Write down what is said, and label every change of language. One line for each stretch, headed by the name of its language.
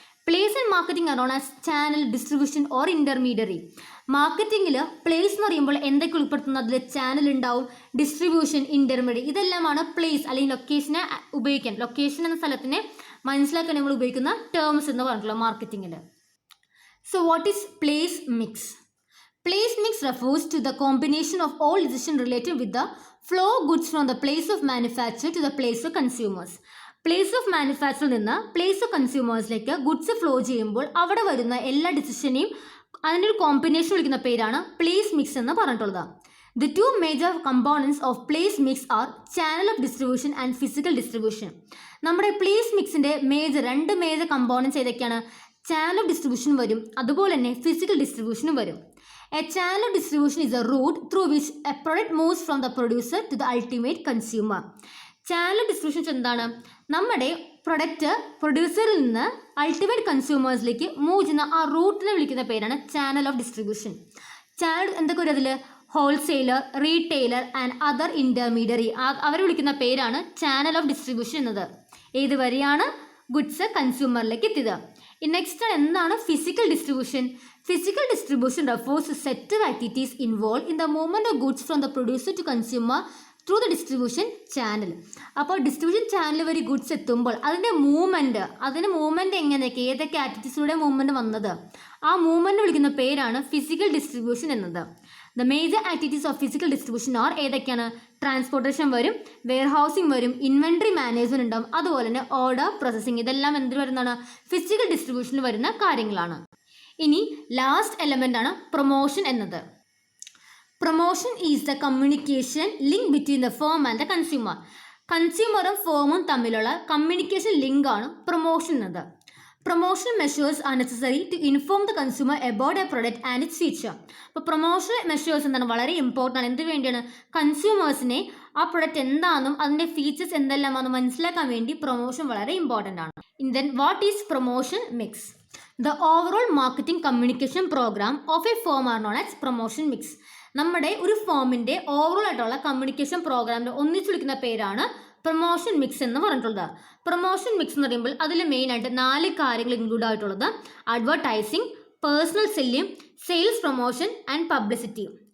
English: Place in marketing ആണ് known as channel, distribution or intermediary.
Malayalam: മാർക്കറ്റിങ്ങിൽ place എന്ന് പറയുമ്പോൾ എന്തൊക്കെ ഉൾപ്പെടുത്തുന്നത്? അതിൽ ചാനൽ ഉണ്ടാവും, ഡിസ്ട്രിബ്യൂഷൻ, ഇൻ്റർമീഡിയറി, ഇതെല്ലാമാണ് പ്ലേസ് അല്ലെങ്കിൽ ലൊക്കേഷനെ ഉപയോഗിക്കാൻ, ലൊക്കേഷൻ എന്ന സ്ഥലത്തിനെ മനസ്സിലാക്കാൻ നമ്മൾ ഉപയോഗിക്കുന്ന ടേംസ് എന്ന് പറഞ്ഞിട്ടുള്ള മാർക്കറ്റിങ്ങിൽ.
English: So what is place mix? Place mix refers to the combination of all decisions related with the flow of goods from the place of manufacture to the place of consumers.
Malayalam: Place of മാനുഫാക്ചറിൽ നിന്ന് place of കൺസ്യൂമേഴ്സിലേക്ക് goods flow ചെയ്യുമ്പോൾ അവിടെ വരുന്ന എല്ലാ ഡിസിഷനെയും അതിൻ്റെ ഒരു combination വിളിക്കുന്ന പേരാണ് place mix എന്ന് പറഞ്ഞിട്ടുള്ളത്.
English: The two major components of place mix are channel of distribution and physical distribution.
Malayalam: നമ്മുടെ പ്ലേസ് മിക്സിൻ്റെ രണ്ട് മേജർ കമ്പോണൻസ് ഏതൊക്കെയാണ്? ചാനൽ ഓഫ് ഡിസ്ട്രിബ്യൂഷൻ വരും, അതുപോലെ തന്നെ ഫിസിക്കൽ ഡിസ്ട്രിബ്യൂഷനും വരും.
English: A channel of distribution is a route through which a product moves from the producer to the ultimate consumer.
Malayalam: Channel of distribution എന്താണ്? നമ്മുടെ പ്രൊഡക്റ്റ് പ്രൊഡ്യൂസറിൽ നിന്ന് അൾട്ടിമേറ്റ് കൺസ്യൂമേഴ്സിലേക്ക് മൂവ് ചെയ്യുന്ന ആ റൂട്ടിനെ വിളിക്കുന്ന പേരാണ് ചാനൽ ഓഫ് ഡിസ്ട്രിബ്യൂഷൻ. ചാനൽ എന്തൊക്കെ വരും അതിൽ? Wholesaler, retailer and other intermediary, അവരെ വിളിക്കുന്ന പേരാണ് ചാനൽ ഓഫ് ഡിസ്ട്രിബ്യൂഷൻ എന്നത്. ഏത് വരെയാണ് ഗുഡ്സ് കൺസ്യൂമറിലേക്ക് എത്തിയത്. നെക്സ്റ്റ് എന്താണ് physical distribution?
English: Physical distribution refers to set of activities involved in the movement of goods from the producer to consumer through the distribution channel.
Malayalam: അപ്പോൾ distribution channel വഴി goods എത്തുമ്പോൾ അതിൻ്റെ movement എങ്ങനെയൊക്കെ ഏതൊക്കെ ആക്ടിവിറ്റീസിലൂടെ മൂവ്മെൻറ്റ് വന്നത്, ആ മൂവ്മെൻറ്റ് വിളിക്കുന്ന പേരാണ് ഫിസിക്കൽ ഡിസ്ട്രിബ്യൂഷൻ എന്നത്.
English: the major activities of physical distribution are
Malayalam: ഏതൊക്കെയാണ്? ട്രാൻസ്പോർട്ടേഷൻ വരും, വെയർ ഹൗസിംഗ് വരും, ഇൻവെൻട്രി മാനേജ്മെൻറ്റ് ഉണ്ടാവും, അതുപോലെ തന്നെ ഓർഡർ പ്രോസസ്സിംഗ്, ഇതെല്ലാം എന്തിൽ വരുന്നതാണ്? ഫിസിക്കൽ ഡിസ്ട്രിബ്യൂഷനിൽ വരുന്ന കാര്യങ്ങളാണ്. ഇനി ലാസ്റ്റ് എലമെൻ്റ് ആണ് പ്രൊമോഷൻ എന്നത്.
English: Promotion is the communication link between the firm and the consumer.
Malayalam: കൺസ്യൂമറും ഫേമും തമ്മിലുള്ള കമ്മ്യൂണിക്കേഷൻ ലിങ്ക് ആണ് പ്രൊമോഷൻ എന്നത്.
English: Promotion measures are necessary to inform the consumer about a product and its feature.
Malayalam: അപ്പോൾ promotion measures എന്താണ്? വളരെ important ആണ്. എന്ത് വേണ്ടിയാണ്? കൺസ്യൂമേഴ്സിനെ ആ പ്രൊഡക്റ്റ് എന്താണെന്നും അതിൻ്റെ ഫീച്ചേഴ്സ് എന്തെല്ലാമാണെന്നും മനസ്സിലാക്കാൻ വേണ്ടി പ്രൊമോഷൻ വളരെ ഇമ്പോർട്ടൻ്റ് ആണ്.
English: Then what is promotion mix? The overall marketing communication program of a firm are known as promotion mix.
Malayalam: നമ്മുടെ ഒരു ഫേമിൻ്റെ ഓവറോൾ ആയിട്ടുള്ള കമ്മ്യൂണിക്കേഷൻ പ്രോഗ്രാമിൻ്റെ ഒന്നിച്ച് വിളിക്കുന്ന പേരാണ് പ്രൊമോഷൻ മിക്സ് എന്ന് പറഞ്ഞിട്ടുള്ളത്. പ്രൊമോഷൻ മിക്സ് എന്ന് പറയുമ്പോൾ അതിൽ മെയിനായിട്ട് 4 കാര്യങ്ങൾ ഇൻക്ലൂഡ് ആയിട്ടുള്ളത്: advertising, personal selling, sales promotion and publicity.